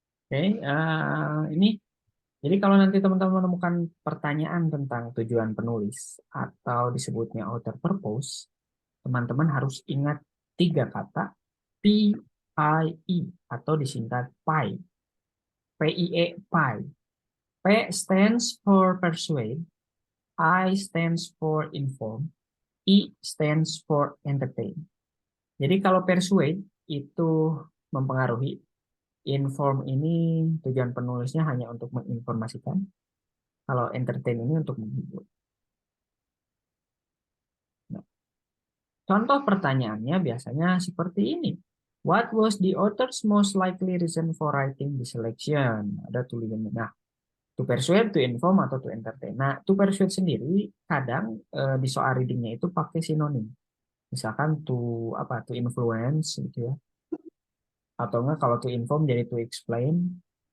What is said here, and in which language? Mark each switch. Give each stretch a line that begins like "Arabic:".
Indonesian: Oke, ini jadi kalau nanti teman-teman menemukan pertanyaan tentang tujuan penulis atau disebutnya outer purpose, teman-teman harus ingat 3 kata PIE atau disingkat PIE. PIE, PIE.
English: P stands for persuade, I stands for inform, E stands for entertain.
Indonesian: Jadi kalau persuade itu mempengaruhi, inform ini tujuan penulisnya hanya untuk menginformasikan, kalau entertain ini untuk menghibur. Nah, contoh pertanyaannya biasanya seperti ini.
English: What was the author's most likely reason for writing the selection?
Indonesian: Ada tulisannya. Nah, to persuade, to inform, atau to entertain. Nah, to persuade sendiri kadang di soal readingnya itu pakai sinonim. Misalkan to apa? To influence gitu ya. Atau enggak kalau to inform jadi to explain.